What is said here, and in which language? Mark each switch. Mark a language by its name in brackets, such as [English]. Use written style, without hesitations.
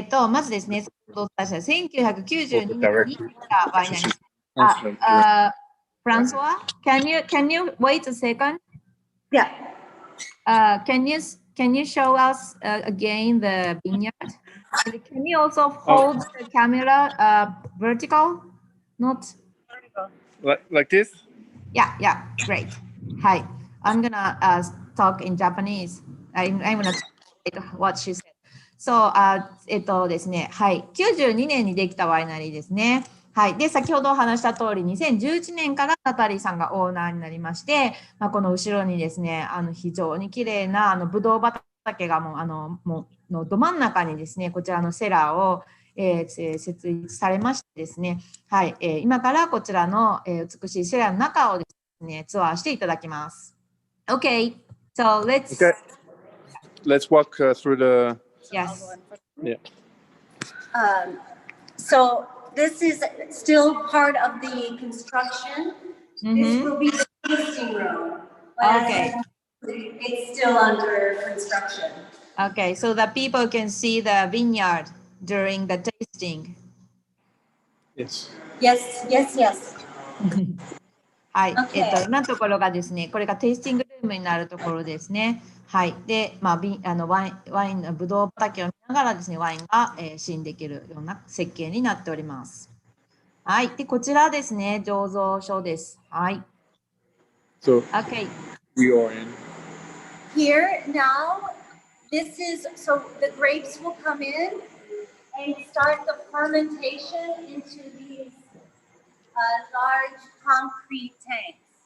[Japanese] まずですね、1992年にできたワイナリー。 [English] Francois, can you wait a second? Yeah. Can you show us again the vineyard? And can you also hold the camera vertical, not like this? Yeah, great. Hi, I'm gonna talk in Japanese. I'm gonna translate what she said. [Japanese] So, ですね、はい、92年にできたワイナリーですね。はい、で先ほどお話した通り、2011年からナタリーさんがオーナーになりまして、この後ろにですね、非常に綺麗なブドウ畑がもうのど真ん中にですね、こちらのセラーを、設立されましてですね、はい、今からこちらの、美しいセラーの中をですね、ツアーしていただきます。 [English] Okay, so let's walk through the. Yes. Yeah. So this is still part of the construction. This will be the tasting room. Okay. It's still under construction. Okay, so the people can see the vineyard during the tasting. Yes. Yes. [Japanese] はい、今のところがですね、これがテイスティングルームになるところですね。はい、で、ワインのブドウ畑を見ながらですね、ワインが、試飲できるような設計になっております。はい、で、こちらですね、醸造所です。はい。 [English] So, okay. We are in. Here now, this is, so the grapes will come in and start the fermentation into these large concrete tanks.